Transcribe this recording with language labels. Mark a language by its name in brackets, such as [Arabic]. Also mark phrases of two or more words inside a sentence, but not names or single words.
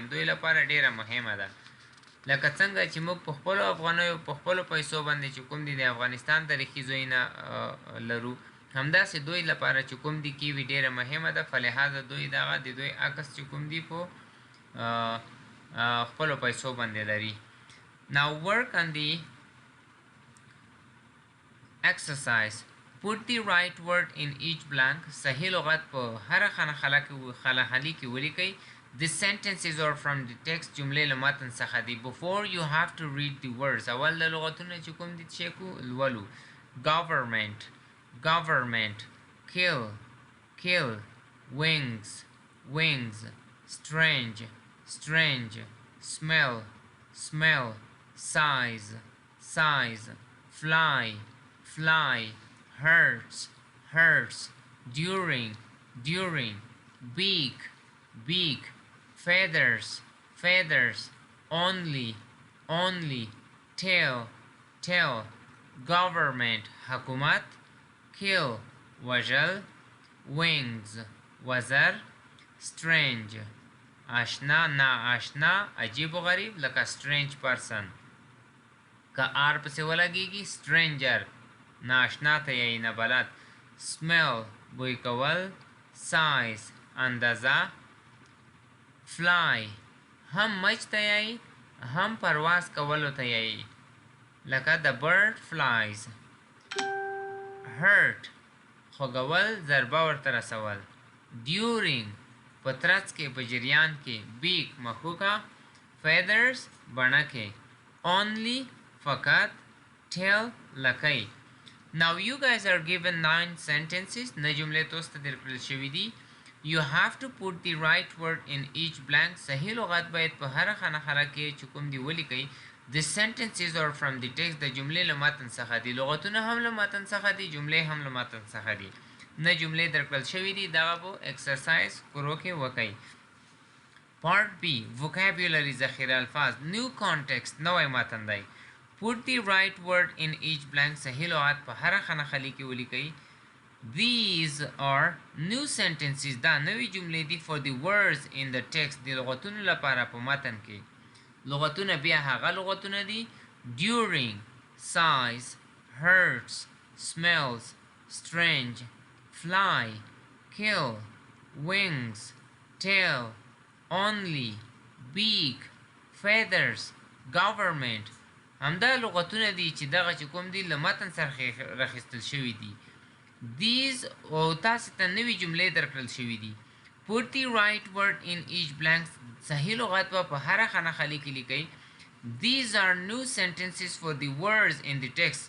[Pashto] دوی لپاره ډیره مهمه ده. لکه څنګه چې موږ په خپلو افغانیو په خپلو پیسو باندې چې کوم دي د افغانستان تاریخي ځایونه لرو همداسې دوی لپاره چې کوم دي کیوي ډیره مهمه ده. فلهذا دوی دغه د دوی عکس چې کوم دي په خپلو پیسو باندې لري. [English] Now work on the exercise. Put the right word in each blank. [Pashto] صحیح لغت په هر خانه کې ولیکئ. [English] The sentences are from the text. [Pashto] جملې له متن څخه دي. [English] Before you have to read the words. [Pashto] اول د لغتونه چې کوم دي چې لولو. [English] Government, kill, wings, strange, smell, size, fly, hurts, during, beak, feathers, only, tail, government, [Pashto] حکومت, kill, وژل, wings, وزر, strange, آشنا, ناآشنا, عجیب و غریب لکه [English] strange person. [Pashto] که آر پسې ولګېږي stranger, ناآشنا ته یې نه بلد. smell, بوی کول. size, اندازه. fly, هم مچ ته یې هم پرواز کولو ته یې لکه [English] the bird flies. hurt, [Pashto] خوږول ضربه ورته رسول. during, په ترڅ کې په جریان کې. beak, مخوکه. feathers, بڼکې. only, فقط. tail, لکۍ. [English] now you guys are given 9 sentences. [Pashto] 9 جملې تاسو ته درکړل شوي دي. [English] you have to put the right word in each blank. [Pashto] صحیح لغت باید په هر خانه کې چې کوم دی ولیکئ. [English] the sentences are from the text. [Pashto] د جملې له متن څخه دي. لغتونه هم له متن څخه دي. جملې هم له متن څخه دي. نه جملې درکړل شوي دي. دغه به exercise کورو کې وکئ. [English] part B, vocabulary [Pashto] ذخیره الفاظ. [English] new context, [Pashto] نوی متن دی. [English] put the right word in each blank. [Pashto] صحیح لغت په هر خانه کې ولیکئ. [English] these are new sentences. [Pashto] دا نوی جملې دي [English] for the words in the text. [Pashto] د لغتونو لپاره په متن کې. لغتونه بیا هغه لغتونه دي. [English] during, size, hurts, smells, strange, fly, kill, wings, tail, only, beak, feathers, government. [Pashto] همدا لغتونه دي چې دغه چې کوم دي له متن سره راخیستل شوي دي. these او تاسو ته نوې جملې درکړل شوي دي. [English] put the right word in each blank. [Pashto] صحیح لغت په هر خانه خالی کې لیکئ. [English] These are new sentences for the words in the text.